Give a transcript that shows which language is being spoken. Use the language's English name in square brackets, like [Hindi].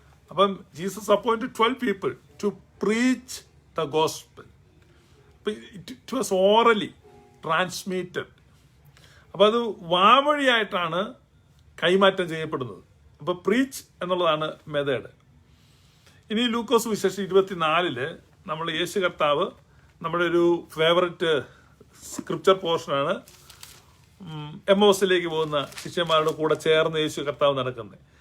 [English] അപ്പം Jesus appointed 12 people to preach the gospel. It was orally transmitted. [Malayalam] അപ്പോൾ അത് വാമൊഴിയായിട്ടാണ് കൈമാറ്റം ചെയ്യപ്പെടുന്നത്. അപ്പോൾ പ്രീച്ച് എന്നുള്ളതാണ് മെത്തേഡ്. ഇനി ലൂക്കോസ് വിശേഷം 24 നമ്മൾ യേശു കർത്താവ്, നമ്മുടെ ഒരു ഫേവററ്റ് സ്ക്രിപ്ചർ പോർഷനാണ്, എമ്മോസിലേക്ക് പോകുന്ന ശിഷ്യന്മാരുടെ കൂടെ ചേർന്ന് യേശു കർത്താവ് നടക്കുന്നത്.